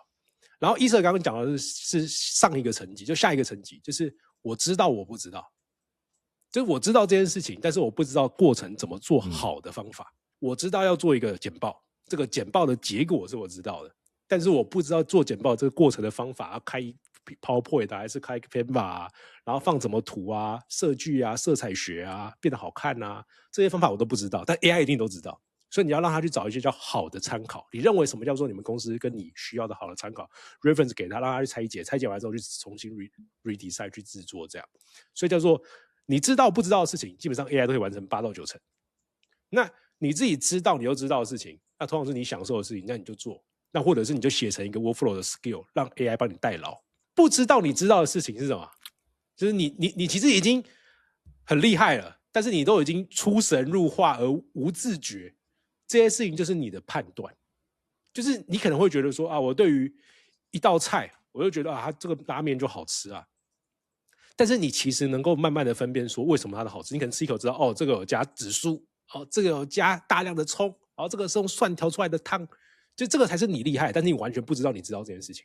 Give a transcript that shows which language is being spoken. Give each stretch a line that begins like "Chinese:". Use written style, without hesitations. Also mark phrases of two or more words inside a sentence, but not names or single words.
Chinese: 然後Isa剛剛講的是上一個層級，就下一個層級，就是我知道我不知道，就是我知道這件事情，但是我不知道過程怎麼做好的方法。我知道要做一個簡報，這個簡報的結果是我知道的，但是我不知道做簡報這個過程的方法，要開 PowerPoint 還是開 Canva 啊，然後放什麼圖啊、色距啊、色彩學啊，變得好看啊，這些方法我都不知道，但 AI 一定都知道。所以你要讓他去找一些叫好的參考，你認為什麼叫做你們公司跟你需要的好的參考 reference 給他，讓他去拆解，拆解完之後去重新 redesign 去制作這樣。所以叫做你知道不知道的事情，基本上 AI 都可以完成8到9成。那你自己知道你又知道的事情，那通常是你享受的事情，那你就做。那或者是你就寫成一個 workflow 的 skill， 讓 AI 幫你代勞。不知道你知道的事情是什麼？就是你其實已經很厲害了，但是你都已經出神入化而無自覺。這些事情就是你的判斷，就是你可能會覺得說我對於一道菜，我就覺得它這個拉麵就好吃啊。但是你其實能夠慢慢的分辨說為什麼它的好吃，你可能吃一口知道這個有加紫蘇，這個有加大量的蔥，這個是用蒜調出來的湯，就這個才是你厲害，但是你完全不知道你知道這件事情。